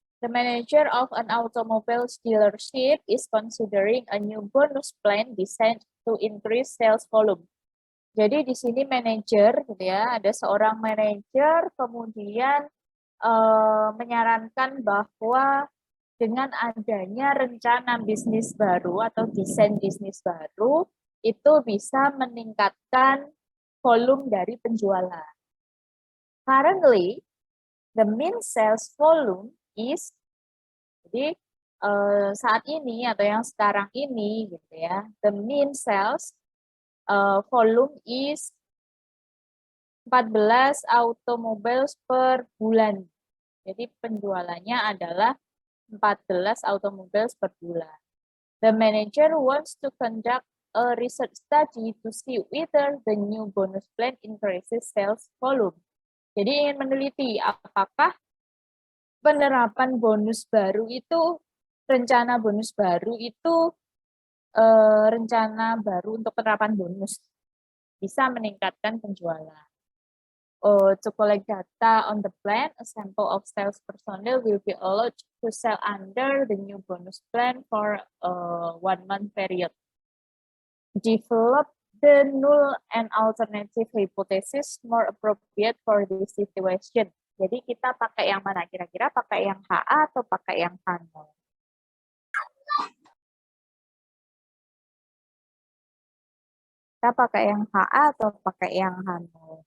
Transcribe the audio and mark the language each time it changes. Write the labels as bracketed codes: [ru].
[en] The manager of an automobile dealership is considering a new bonus plan designed to increase sales volume. [id] Jadi di sini manajer, gitu ya, ada seorang manajer kemudian menyarankan bahwa dengan adanya rencana bisnis baru atau desain bisnis baru, itu bisa meningkatkan volume dari penjualan. [en] Currently, the mean sales volume is, [id] jadi saat ini atau yang sekarang ini gitu ya, [en] the mean sales volume is [id] 14 automobiles per bulan. Jadi penjualannya adalah 14 automobiles per bulan. [en] The manager wants to conduct a research study to see whether the new bonus plan increases sales volume. [id] Jadi ingin meneliti apakah penerapan bonus baru itu, rencana bonus baru itu, rencana baru untuk penerapan bonus bisa meningkatkan penjualan. [en] To collect data on the plan, a sample of sales personnel will be allowed to sell under the new bonus plan for a 1-month period. Develop the null and alternative hypothesis more appropriate for this situation. [id] Jadi kita pakai yang mana? Kira-kira pakai yang HA atau pakai yang H0? Kita pakai yang HA atau pakai yang H0?